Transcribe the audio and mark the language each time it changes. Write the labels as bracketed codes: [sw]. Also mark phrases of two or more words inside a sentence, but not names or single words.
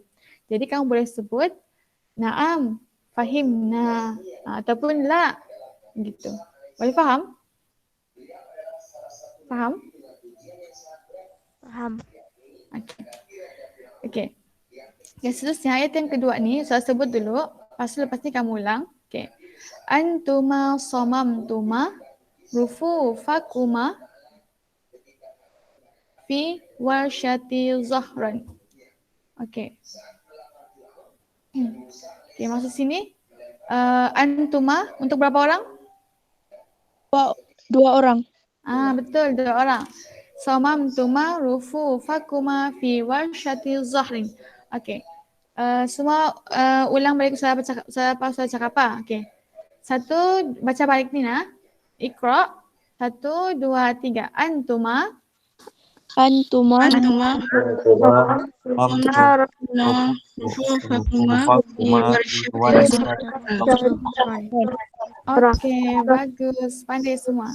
[ms] Jadi kamu boleh sebut [ar] na'am, fahimna, [ms] ataupun la, gitu. Boleh faham? Faham? Faham. Okey. Seterusnya ayat yang kedua ni saya sebut dulu, lepas ni kamu ulang. Okey. [ar] Antuma somamtuma rufufakuma fi warsyati zahran. [ms] Okey. Okey, maksud sini antuma untuk berapa orang? Dua orang. Betul, 2 orang. [ar] Somamtuma rufufakuma fi warsyati zahrin. [ms] Okey. Semua ulang balik saya cakap apa? Okey. 1 baca balik ni nah. Iqra. 1 2 3. Antuma Antuma Okey, bagus. Pandai semua.